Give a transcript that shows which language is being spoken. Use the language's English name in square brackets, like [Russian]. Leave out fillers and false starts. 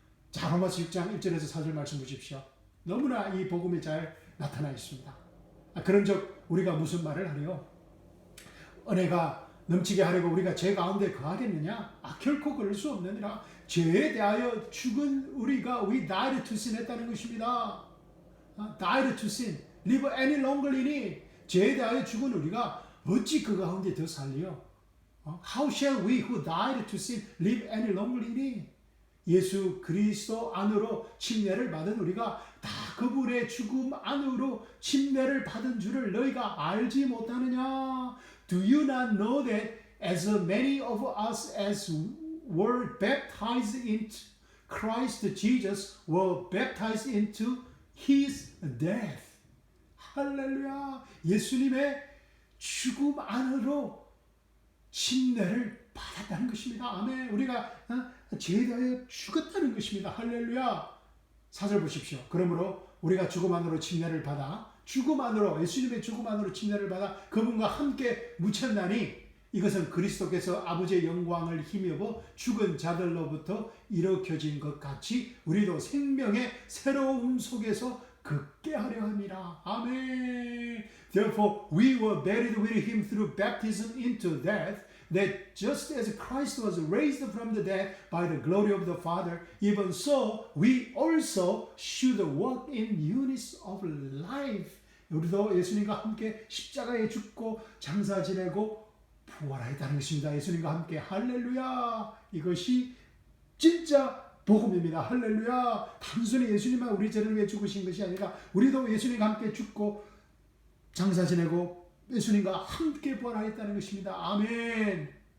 [Korean] 자, 로마서 6장 1절에서 4절 말씀 보십시오. 너무나 이 복음이 잘 나타나 있습니다. 그런즉 우리가 무슨 말을 하래요? 은혜가 넘치게 하려고 우리가 죄 가운데 거하겠느냐? 결코 그럴 수 없느니라. 죄에 대하여 죽은 우리가 [English] we died to sin [Korean] 했다는 것입니다. [English] died to sin, live any longer in it. [Korean] 죄에 대하여 죽은 우리가 어찌 그 가운데 더 살리요? [English] How shall we who died to sin live any longer in it? [Korean] 예수 그리스도 안으로 침례를 받은 우리가 다 그분의 죽음 안으로 침례를 받은 줄을 너희가 알지 못하느냐? [English] Do you not know that as many of us as were baptized into Christ Jesus were baptized into His death? [Korean] 할렐루야. 예수님의 죽음 안으로 침례를 받았다는 것입니다. 아멘. 우리가 죄에 대하여 죽었다는 것입니다. 할렐루야. 4절 보십시오. 그러므로 우리가 죽음 안으로 침례를 받아 죽음 안으로 예수님의 죽음 안으로 침례를 받아 그분과 함께 묻혔나니 이것은 그리스도께서 아버지의 영광을 힘입어 죽은 자들로부터 일으켜진 것 같이 우리도 생명의 새로움 속에서 굳게 하려 함이라. 아멘. [English] Therefore we were buried with him through baptism into death, that just as Christ was raised from the dead by the glory of the Father, even so we also should walk in newness of life. [Korean] 우리도 예수님과 함께 십자가에 죽고 장사 지내고 부활하였다는 것입니다. 예수님과 함께. 할렐루야. 이것이 진짜 복음입니다. 할렐루야. 단순히 예수님만 우리 죄를 위해 죽으신 것이 아니라 우리도 예수님과 함께 죽고 장사 지내고 예수님과 함께 부활하였다는 것입니다. 아멘.